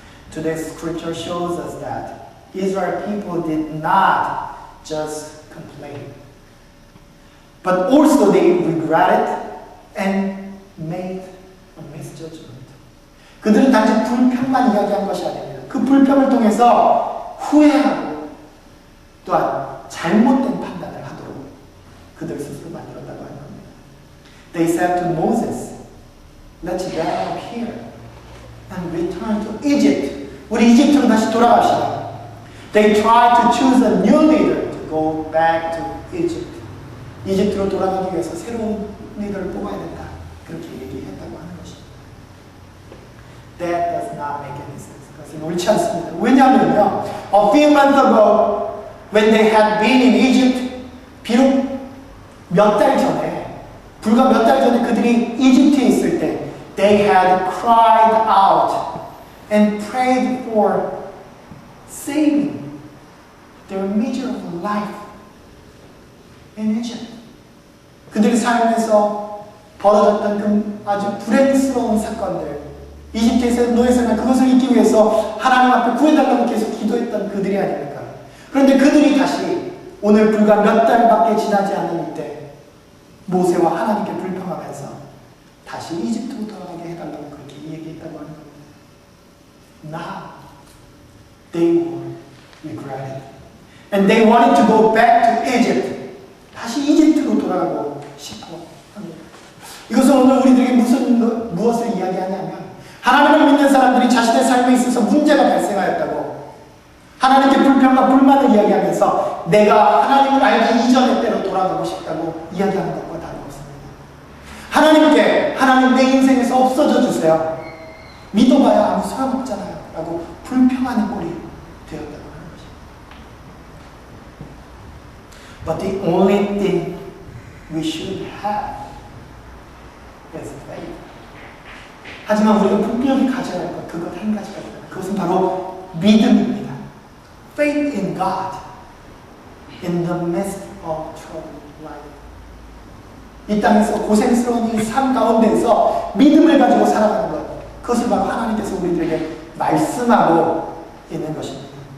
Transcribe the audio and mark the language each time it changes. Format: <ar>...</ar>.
<en>today's scripture shows us that Israel people did not just complain, but also they regretted and made a misjudgment.</en> <ko>그들은 단지 불평만 이야기한 것이 아닙니다. 그 불평을 통해서 후회하고 또한 잘못된 판단을 하도록 그들 스스로 만들었다고 하는 겁니다.</ko> <en>They said to Moses, let's get out of here and return to Egypt.</en> <ko>우리 이집트로 다시 돌아갑시다.</ko> <en>They tried to choose a new leader to go back to Egypt.</en> <ko>이집트로 돌아가기 위해서 새로운 리더를 뽑아야 된다. 그렇게 얘기했다고 하는 것입니다.</ko> <en>That does not make any sense.</en> <ko>그것은 옳지 않습니다. 왜냐하면요,</ko> <en>a few months ago, when they had been in Egypt,</en> <ko>비록 몇 달 전에, 불과 몇 달 전에 그들이 이집트에 있을 때,</ko> <en>they had cried out and prayed for saving their miserable life in Egypt.</en> <ko>그들의 삶에서 벌어졌던 그 아주 불행스러운 사건들, 이집트에서 노예 생활 그것을 잊기 위해서 하나님 앞에 구해달라고 계속 기도했던 그들이 아닙니까? 그런데 그들이 다시 오늘 불과 몇 달밖에 지나지 않은 이때 모세와 하나님께 불평하면서 다시 이집트로 돌아가게 해달라고 그렇게 얘기했다고 하는 겁니다.</ko> <en>Now they were regretted and they wanted to go back to Egypt.</en> <ko>다시 이집트로 돌아가고 싶어 합니다. 이것은 오늘 우리들에게 무엇을 이야기하냐면 하나님을 믿는 사람들이 자신의 삶에 있어서 문제가 발생하였다고 하나님께 불평과 불만을 이야기하면서 내가 하나님을 알기 이전의 때로 돌아가고 싶다고 이야기하는 것과 다름없습니다. 하나님께 하나님 내 인생에서 없어져 주세요. 믿어봐야 아무 소용없잖아요 라고 불평하는 꼴이 되었다고 하는 것입니다.</ko> <en>But the only thing we should have is faith.</en> <ko>하지만 우리가 분명히 가져야 할 것, 그것 한 가지가 있다. 그것은 바로 믿음입니다.</ko> <en>Faith in God in the midst of troubled life.</en> <ko>이 땅에서 고생스러운 이 삶 가운데에서 믿음을 가지고 살아가는 것, 그것을 바로 하나님께서 우리들에게 말씀하고 있는 것입니다.</ko>